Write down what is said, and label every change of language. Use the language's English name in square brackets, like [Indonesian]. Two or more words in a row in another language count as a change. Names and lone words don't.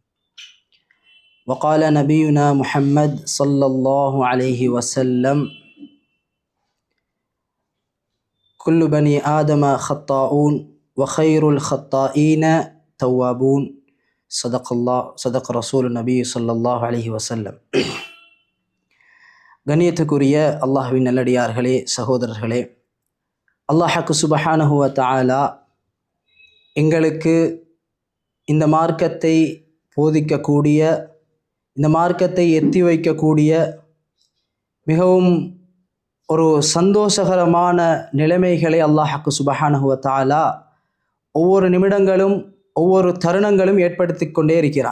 [Arabic] وقال نبينا محمد صلى الله عليه وسلم: كل بني آدم خطاؤون وخير الخطائين توابون. صدق رسول النبي صلى الله عليه وسلم. [Tamil] கண்ணியத்துக்குரிய அல்லாஹ்வின் நல்லடியார்களே, சகோதரர்களே, அல்லாஹ்க்கு [Arabic] سبحانه وتعالى [Tamil] எங்களுக்கு இந்த மார்க்கத்தை போதிக்கக்கூடிய, இந்த மார்க்கத்தை எத்தி வைக்கக்கூடிய மிகவும் ஒரு சந்தோஷகரமான நிலைமைகளை அல்லாஹ்க்கு [Arabic] سبحانه وتعالى [Tamil] ஒவ்வொரு நிமிடங்களும் ஒவ்வொரு தருணங்களும் ஏற்படுத்தி கொண்டே இருக்கிறான்.